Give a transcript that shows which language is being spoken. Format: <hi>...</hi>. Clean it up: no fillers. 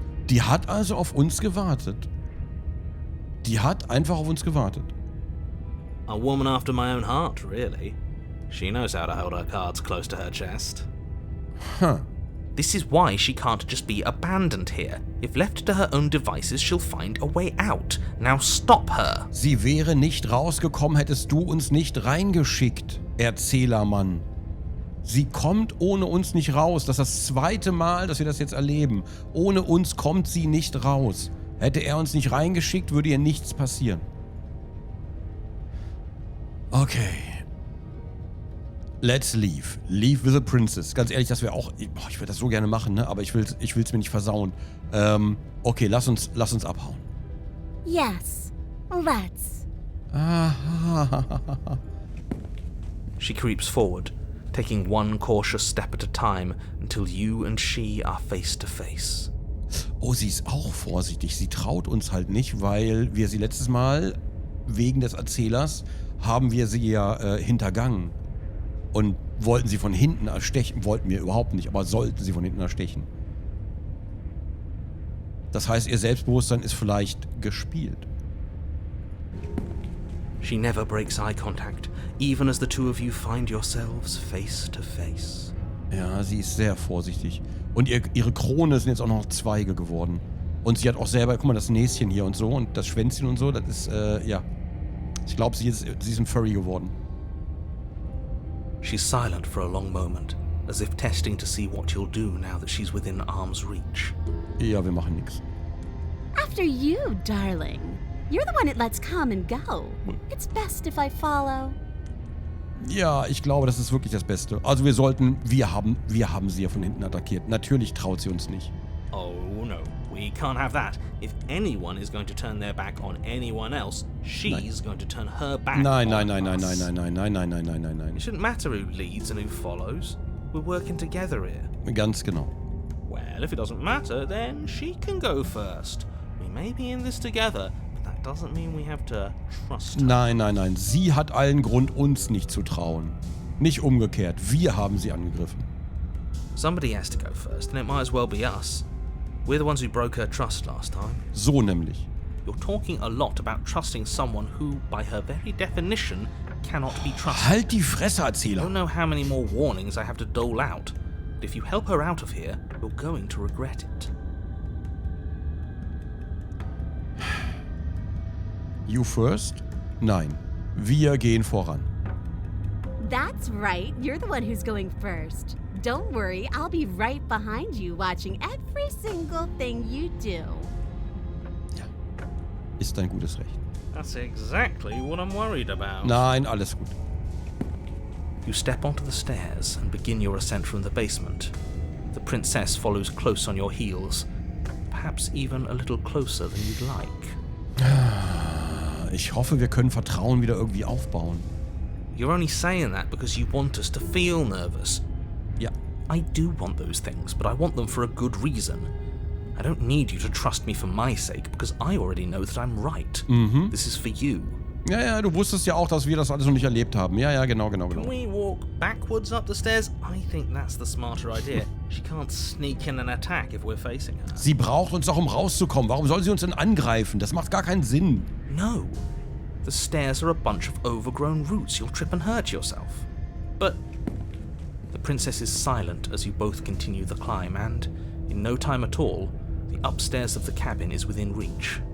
<de>Die hat also auf uns gewartet. Die hat einfach auf uns gewartet.</de> <en>A woman after my own heart, really. She knows how to hold her cards close to her chest. Huh. This is why she can't just be abandoned here. If left to her own devices, she'll find a way out. Now stop her.</en> <de>Sie wäre nicht rausgekommen, hättest du uns nicht reingeschickt, Erzählermann. Sie kommt ohne uns nicht raus. Das ist das zweite Mal, dass wir das jetzt erleben. Ohne uns kommt sie nicht raus. Hätte er uns nicht reingeschickt, würde ihr nichts passieren.</de> <en>Okay. Let's leave. Leave with a princess.</en> <de>Ganz ehrlich, das wäre auch... Ich würde das so gerne machen, ne? Aber ich will's mir nicht versauen. Okay, lass uns abhauen.</de> <en>Yes, let's. She creeps forward, taking one cautious step at a time until you and she are face to face.</en> <de>Oh, sie ist auch vorsichtig. Sie traut uns halt nicht, weil wir sie letztes Mal, wegen des Erzählers, haben wir sie ja hintergangen. Und wollten sie von hinten erstechen. Wollten wir überhaupt nicht, aber sollten sie von hinten erstechen. Das heißt, ihr Selbstbewusstsein ist vielleicht gespielt.</de> <en>She never breaks eye contact, even as the two of you find yourselves face to face.</en> <de>Ja, sie ist sehr vorsichtig. Und ihre Krone sind jetzt auch noch Zweige geworden. Und sie hat auch selber, guck mal, das Näschen hier und so und das Schwänzchen und so, das ist, ja. Ich glaube, sie ist ein Furry geworden.</de> <en>She's silent for a long moment, as if testing to see what you'll do now that she's within arm's reach.</en> <de>Ja, wir machen nichts.</de> <en>After you, darling. You're the one it lets come and go. It's best if I follow.</en> <de>Ja, ich glaube, das ist wirklich das Beste. Also wir haben sie ja von hinten attackiert. Natürlich traut sie uns nicht.</de> <en>Oh no, we can't have that. If anyone is going to turn their back on anyone else, she's going to turn her back on us.</en> <de>Nein.</de> <en>It shouldn't matter who leads and who follows. We're working together here.</en> <de>Ganz genau.</de> <en>Well, if it doesn't matter, then she can go first. We may be in this together, but that doesn't mean we have to trust her.</en> <de>Nein. Sie hat allen Grund, uns nicht zu trauen. Nicht umgekehrt. Wir haben sie angegriffen.</de> <en>Somebody has to go first, and it might as well be us. We're the ones who broke her trust last time.</en> <de>So nämlich.</de> <en>You're talking a lot about trusting someone who, by her very definition, cannot be trusted.</en> <de>Halt die Fresse,</de> <en>I</en> <de>Erzähler.</de> <en>don't know how many more warnings I have to dole out, but if you help her out of here, you're going to regret it. You first?</en> <de>Nein. Wir gehen voran.</de> <en>That's right. You're the one who's going first. Don't worry, I'll be right behind you watching every single thing you do.</en> <de>Ja. Ist dein gutes Recht.</de> <en>That's exactly what I'm worried about.</en> <de>Nein, alles gut.</de> <en>You step onto the stairs and begin your ascent from the basement. The princess follows close on your heels, perhaps even a little closer than you'd like.</en> <de>Ich hoffe, wir können Vertrauen wieder irgendwie aufbauen.</de> <en>You're only saying that because you want us to feel nervous.</en> <de>Ja.</de> <en>I do want those things, but I want them for a good reason. I don't need you to trust me for my sake, because I already know that I'm right. This is for you.</en> <de>Ja, du wusstest ja auch, dass wir das alles noch nicht erlebt haben. Ja, genau.</de> <en>Can we walk backwards up the stairs? I think that's the smarter idea. She can't sneak in and attack if we're facing her.</en> <de>Sie braucht uns doch, um rauszukommen. Warum soll sie uns denn angreifen? Das macht gar keinen Sinn.</de> <en>No. The stairs are a bunch of overgrown roots. You'll trip and hurt yourself. But the princess is silent as you both continue the climb, and in no time at all, the upstairs of the cabin is within reach.</en>